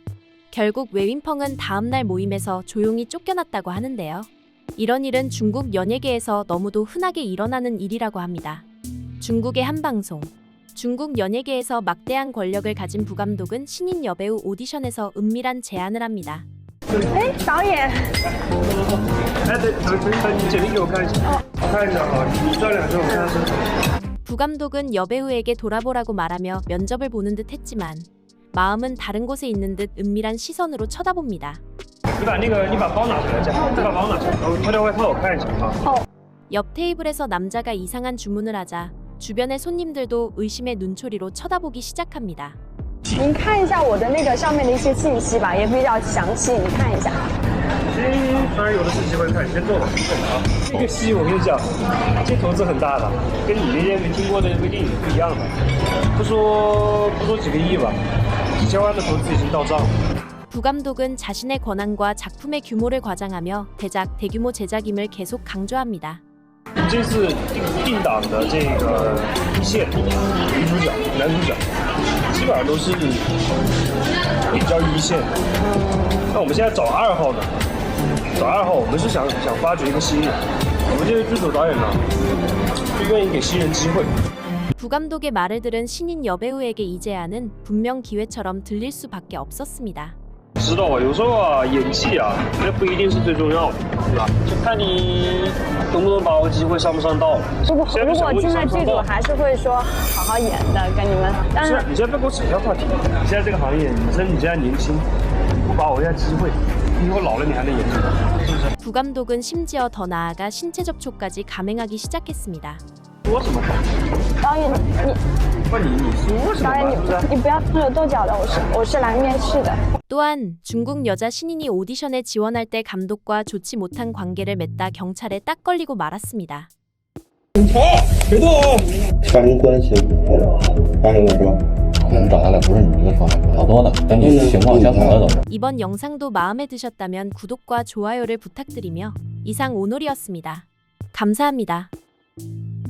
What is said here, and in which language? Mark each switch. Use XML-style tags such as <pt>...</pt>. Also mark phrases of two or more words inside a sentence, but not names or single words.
<ko>결국 웨윈펑은 다음날 모임에서 조용히 쫓겨났다고 하는데요. 이런 일은 중국 연예계에서 너무도 흔하게 일어나는 일이라고 합니다. 중국의 한 방송. 중국 연예계에서 막대한 권력을 가진 부감독은 신인 여배우 오디션에서 은밀한 제안을 합니다.</ko> <zh>哎，导演，哎，对，你简历给我看一下。我看一下啊，你这两张我看看身份。</zh> <ko>부감독은 여배우에게 돌아보라고 말하며 면접을 보는 듯 했지만 마음은 다른 곳에 있는 듯 은밀한 시선으로 쳐다봅니다.</ko> <zh>你把包拿出来，这样，把包拿出来。我脱掉外套，我看一下啊。</zh> <ko>옆 테이블에서 남자가 이상한 주문을 하자 주변의 손님들도 의심의 눈초리로 쳐다보기 시작합니다.</ko> <zh>您看一下我的那个上面的一些信息吧，也比较详细，你看一下。当然有的是机会看，你先坐吧。这个戏我跟你讲，这投资很大的，跟你那些没听过的微电影不一样的。不说几个亿吧，几千万的投资已经到账了。</zh> <ko>부감독은 자신의 권한과 작품의 규모를 과장하며 대규모 제작임을 계속 강조합니다.</ko> <zh>这次定档的这个一线女主角、男主角，基本上都是比较一线。那我们现在找2号呢？找2号，我们是想发掘一个新人。我们这个剧组导演呢，就愿意给新人机会。</zh> <ko>부감독의 말을 들은 신인 여배우에게 이 제안은 분명 기회처럼 들릴 수밖에 없었습니다.</ko> <zh>知道啊，有时候啊，演技啊，那不一定是最重要的，对吧？就看你能不能把握机会，上不上道。如果进了剧组，还是会说好好演的，跟你们。但是你现在别给我扯一下话题。你现在这个行业，你现在年轻，不把握一下机会，你以后老了你还能演什么？是不是？</zh> <ko>부감독은 심지어 더 나아가 신체 접촉까지 감행하기 시작했습니다.</ko> <zh>说什么？导演，你说什么？导演你不要喷了跺脚的，我是来面试的。</zh> <ko>또한 중국 여자 신인이 오디션에 지원할 때 감독과 좋지 못한 관계를 맺다 경찰에 딱 걸리고 말았습니다.</ko> <zh>发生关系发生了是吧？可能找他的不是你一个受害者，好多呢，跟你情况相同的都。</zh> <ko>이번 영상도 마음에 드셨다면 구독과 좋아요를 부탁드리며 이상 오놀이었습니다. 감사합니다.</ko>